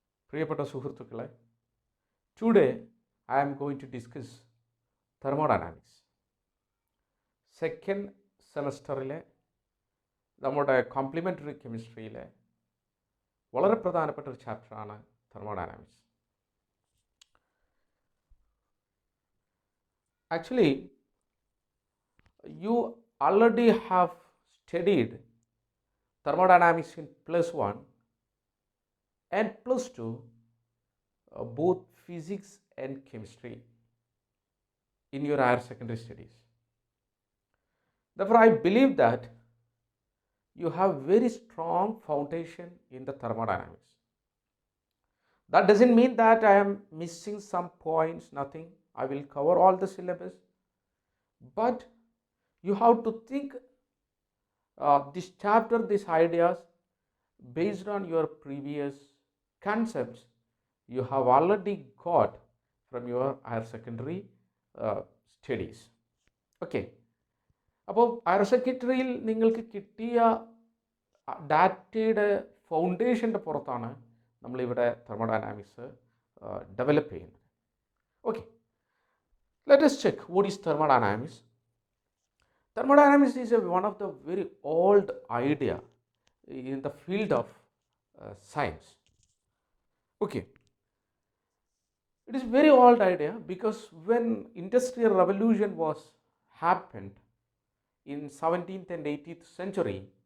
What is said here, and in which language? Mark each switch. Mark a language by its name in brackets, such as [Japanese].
[Malayalam] പ്രിയപ്പെട്ട സുഹൃത്തുക്കളെ, [English] Today I am going to discuss thermodynamics. [Malayalam] Second സെമസ്റ്ററിലെ നമ്മുടെ കോംപ്ലിമെൻ്ററി കെമിസ്ട്രിയിലെ വളരെ പ്രധാനപ്പെട്ട ഒരു ചാപ്റ്ററാണ് thermodynamics. [English] Actually, you already have studied thermodynamics in +1 and +2, both physics and chemistry in your higher secondary studies. Therefore, I believe that you have very strong foundation in the thermodynamics. That doesn't mean that I am missing some points, nothing. I will cover all the syllabus, but you have to think this chapter, these ideas based on your previous concepts you have already got from your higher secondary studies. [Malayalam] Okay, അപ്പോൾ higher സെക്കൻഡറിയിൽ നിങ്ങൾക്ക് കിട്ടിയ ഡാറ്റയുടെ ഫൗണ്ടേഷൻ്റെ പുറത്താണ് നമ്മളിവിടെ thermodynamics develop ചെയ്യുന്നത്. [English] Okay, let us check what is thermodynamics. Thermodynamics is one of the very old idea in the field of science. Okay, it is very old idea because when industrial revolution was happened in 17th and 18th century,